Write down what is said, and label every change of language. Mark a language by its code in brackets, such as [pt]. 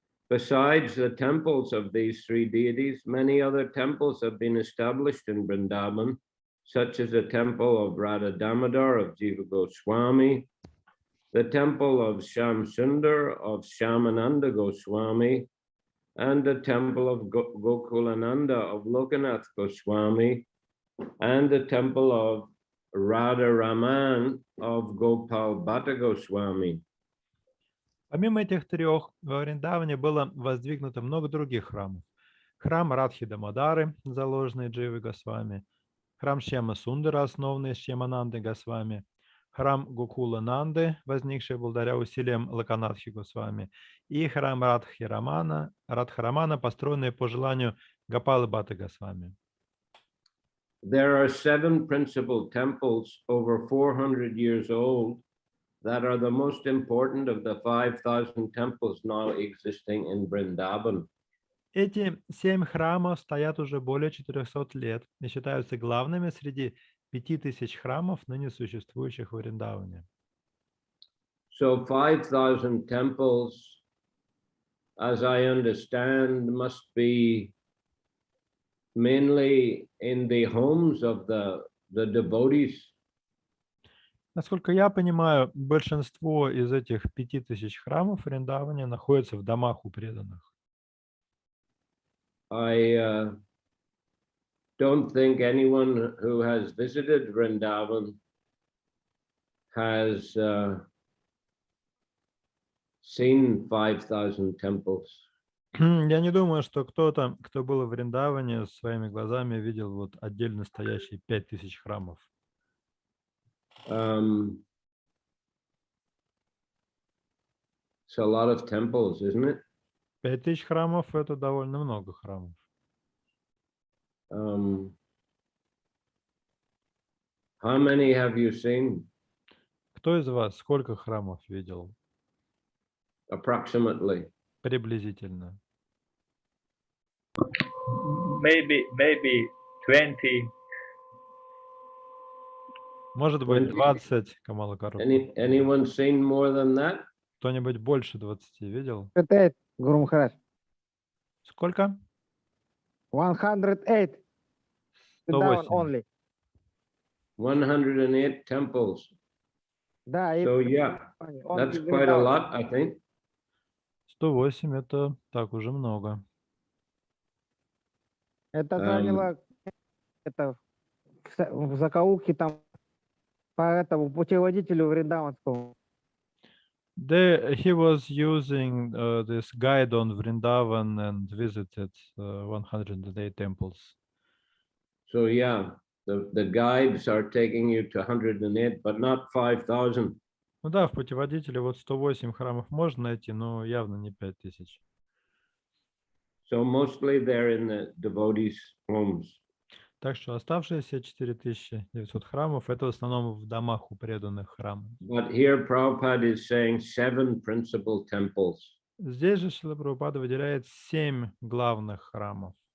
[en] Besides the temples of these 3 deities, many other temples have been established in Vrindavan, such as the temple of Radha Damodar of Jiva Goswami, the temple of Sham Sundar of Shyamananda Goswami, and the temple of Gokulananda of Lokanath Goswami, and the temple of Radha Raman of Gopal Bhatta Goswami. [ru] Помимо этих 3, во Вриндаване было воздвигнуто много других храмов. Храм Радхи Дамодары, заложенный Дживой Госвами, храм Шьяма Сундара, основанный Шьяманандой Госвами, храм Гокула Нанды, возникший благодаря усилиям Локанатхи Госвами, и храм Радхарамана, построенный по желанию Гопалы Бхатты Госвами. [en] There are 7 principal temples over 400 years old that are the most important of the 5,000 temples now existing in Vrindavan. [ru] Эти 7 храмов стоят уже более 400 лет и считаются главными среди 5000 храмов, ныне существующих в Вриндаване. [en] So 5,000 temples, as I understand, must be mainly in the homes of the devotees. [ru] Насколько я понимаю, большинство из этих 5000 храмов в Вриндаване находятся в домах у преданных. [en] I don't think anyone who has visited Vrindavan has seen 5,000 temples. [ru] Я не думаю, что кто-то, кто был в Вриндаване, своими глазами видел вот отдельно стоящие 5000 храмов. [en] It's a lot of temples, isn't it? [ru] 5000 храмов — это довольно много храмов. [en] How many have you seen? [ru] Кто из вас сколько храмов видел? [en] Approximately. [ru] Приблизительно. [en] Maybe 20. [ru] Может быть, 20, Камала Кару. [en] Anyone seen more than that? [ru] Кто-нибудь больше 20 видел? 108, Гуру Махарадж. Сколько? [en] 108. Down [ru] 108. [en] only. 108 temples. [ru] Да, и [en] So yeah, that's quite a lot, I think. [ru] 108 — это так уже много. это заняло это в закоулке там по этому путеводителю Вриндаванскому. [en] He was using this guide on Vrindavan and visited 108 temples. So yeah, the guides are taking you to 108, but not 5,000. [ru] Ну да, в путеводителе вот 108 храмов можно найти, но явно не 5000. [en] So mostly they're in the devotees' homes. [ru] Так что оставшиеся 4900 храмов — это в основном в домах у преданных храмов. [en] But here Prabhupada is saying 7 principal temples. [ru] Здесь же Шрила Прабхупада выделяет 7 главных храмов.